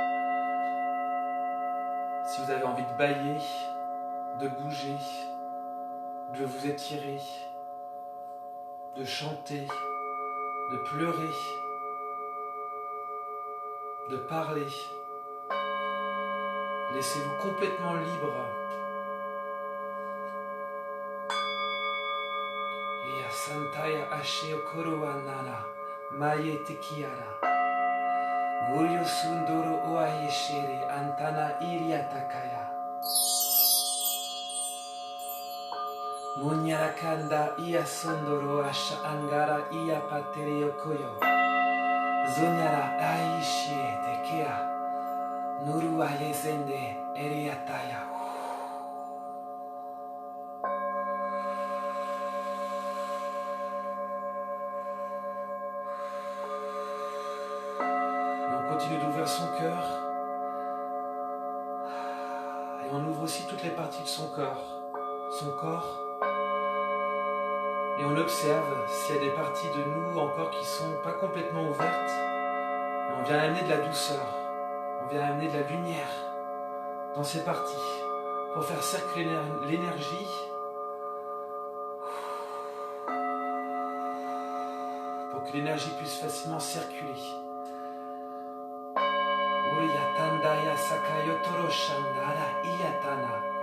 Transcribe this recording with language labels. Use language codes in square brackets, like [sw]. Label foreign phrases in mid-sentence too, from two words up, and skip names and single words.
[fr] Si vous avez envie de bâiller, de bouger, de vous étirer, de chanter, de pleurer, de parler, laissez-vous complètement libre. Et Santaya Ashe Okorowa Nana Maye Tekiara Goyo Sundoro Oaeshere Antana Iriatakaya Munyarakanda Ia Sondoro Asha Angara Ia Paterio Koyo Zonyara Aishie Tekea Nurua Yezende Eriataya. Continue d'ouvrir son cœur et on ouvre aussi toutes les parties de son corps et on observe s'il y a des parties de nous encore qui ne sont pas complètement ouvertes et on On vient amener de la douceur, on vient amener de la lumière dans ces parties pour faire circuler l'énergie, pour que l'énergie puisse facilement circuler. Uriyatandaya sakayotoro shandara iyatana.